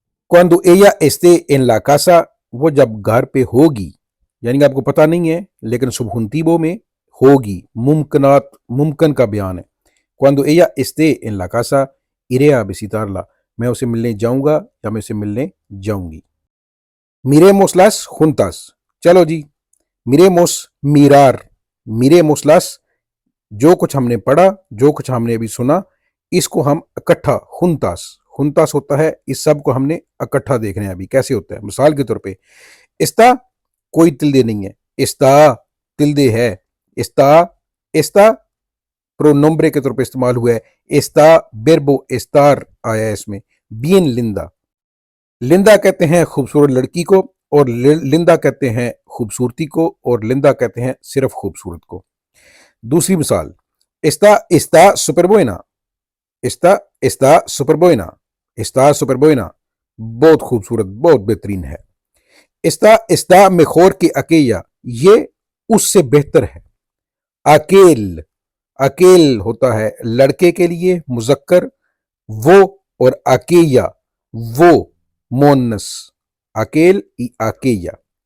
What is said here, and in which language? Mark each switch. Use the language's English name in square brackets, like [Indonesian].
[Spanish] cuando ella esté en la casa، [Urdu] وہ جب گھر پہ ہوگی یعنی آپ کو پتہ نہیں ہے لیکن سبجنتیبو میں ہوگی، ممکن کا بیان ہے. [Spanish] cuando ella esté en la casa iré a visitarla، [Urdu] میں اسے ملنے جاؤں گا یا میں اسے ملنے جاؤں گی. [Spanish] miremos las juntas، [Urdu] چلو جی. miremos mirar، miremos las جو کچھ ہم نے پڑھا، جو کچھ ہم نے ابھی سنا، اس کو ہم اکٹھا juntas ہوتا ہے، اس سب کو ہم نے اکٹھا دیکھنا ہے ابھی کیسے ہوتا ہے. مثال کے طور پہ استا کوئی تلدے نہیں ہے، استا تلدے ہے. استا پرونمبرے کے طور پہ استعمال ہوا ہے. استا verbo estar آیا ہے اس میں. [Spanish] bien linda، [Urdu] لندا کہتے ہیں خوبصورت لڑکی کو، اور لندا کہتے ہیں خوبصورتی کو، اور لندا کہتے ہیں صرف خوبصورت کو. [Spanish] دوسری مثال está súper buena، está súper buena، está súper buena [Urdu] بہت خوبصورت، بہت بہترین ہے. [Spanish] está mejor que aquella، [Urdu] یہ اس سے بہتر ہے. aquel ہوتا ہے لڑکے کے لیے مذکر، وہ، اور aquella وہ مونس. [Spanish] aquel y aquella.